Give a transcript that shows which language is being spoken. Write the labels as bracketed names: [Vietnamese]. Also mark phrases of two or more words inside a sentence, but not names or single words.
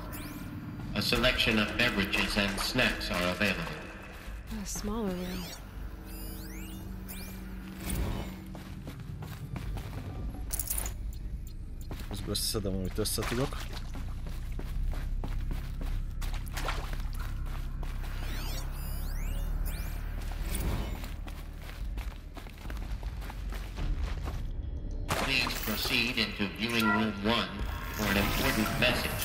[English] A selection of beverages and snacks are available. A smaller room. [Hungarian] Közben összeszedem, amit összetudok. [English] Please proceed into viewing room 1 for an important message.